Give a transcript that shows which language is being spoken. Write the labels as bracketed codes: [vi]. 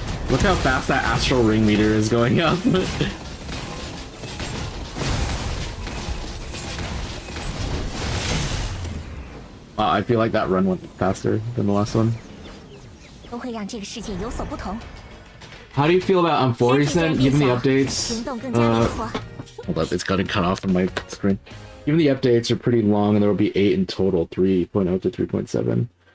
[en] Look how fast that astral ring meter is going up. Wow, I feel like that run went faster than the last one. [zh] 都会让这个世界有所不同。 [en] How do you feel about Amphoris then? Given the [zh] 行 [en] updates, [zh] 动更加灵活。 [en] hold up, it's gotta cut off on my screen. Given the updates are pretty long, and there will be 8 in total, 3.0 to 3.7.